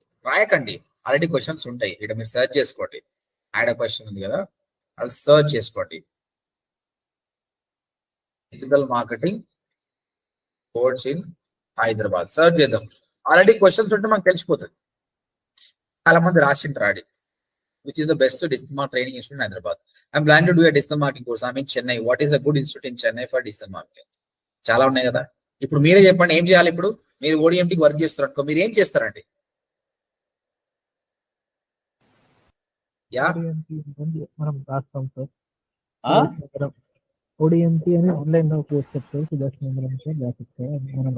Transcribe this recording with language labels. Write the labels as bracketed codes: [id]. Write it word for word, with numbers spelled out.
[te] రాయకండి, already questions ఉంటాయి, ఇక్కడ మీరు సెర్చ్ చేసుకోండి. ఆడ క్వశ్చన్ ఉంది కదా, అది సెర్చ్ చేసుకోండి, digital marketing course in Hyderabad search చేద్దాం. ఆల్రెడీ క్వశ్చన్స్ ఉంటే మనకు తెలిసిపోతుంది, చాలా మంది రాసింటారు ఆడి. [en] Which is the best digital marketing training institute in Hyderabad? I'm planning to do a digital marketing course. I'm in Chennai. What is a good institute in Chennai for digital marketing? [te] చాలా ఉన్నాయి కదా. ఇప్పుడు మీరే చెప్పండి ఏం చేయాలి. ఇప్పుడు మీరు ఓడిఎంటీకి వర్క్ చేస్తారు అనుకో, మీరు ఏం చేస్తారండి? యా ఓడిఎంపి అని మనం రాస్తాం సార్. ఆ? ఓడిఎంపి అని ఆన్లైన్ లో కోర్స్ చెప్తారు, సుదర్శ్ మనం సార్ గ్రాఫిక్స్ సార్ అని మనం